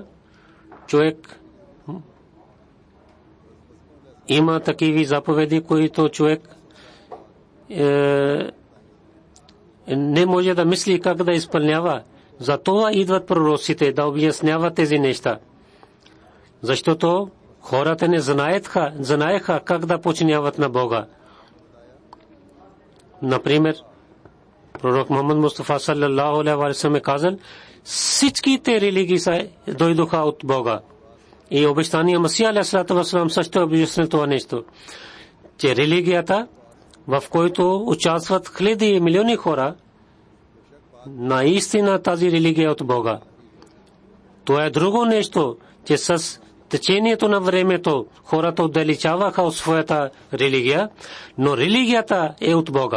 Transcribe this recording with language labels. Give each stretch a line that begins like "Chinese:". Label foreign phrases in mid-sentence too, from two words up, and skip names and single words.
Bulgarian: Човек има такива заповеди, които човек не може да мисли как да изпълнява. Затова идват пророците да обясняват тези неща. Защото хората не знаеха как да подчиняват на Бога. Например, пророк Мухаммад Мустафа
Arabic: صلى الله عليه وسلم
Bulgarian: казал, всичките религии дойдоха от Бога. И обещания Месия
Arabic: عليه الصلاة والسلام
Bulgarian: също обясни това нещо, че религията, в който участват хиляди и милиони хора, наистина тази религия е от Бога. Това е друго нещо, че с течението на времето хората отдалечаваха от своята религия, но религията е от Бога.